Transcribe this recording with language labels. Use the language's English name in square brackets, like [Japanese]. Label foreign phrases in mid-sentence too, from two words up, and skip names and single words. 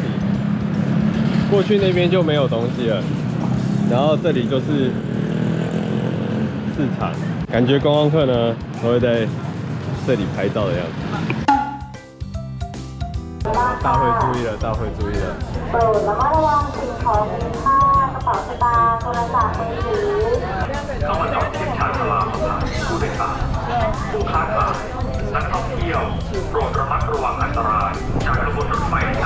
[Chinese] 过去那边就没有东西了，然后这里就是市场，感觉观光客呢都会在这里拍照的样子。大会注意了，大会注意了。 [Thai] ระมัดระวังสิ่งของมีค่ากระเป๋าสตางค์โทร ศัพท์มือถือเข้ามาจอดที่ชาญชาลา ผู้โดยสารผู้ค้าขายนักท่อง เที่ยวโปรดระมัดระวังอันตรายจากขบวนรถไฟที่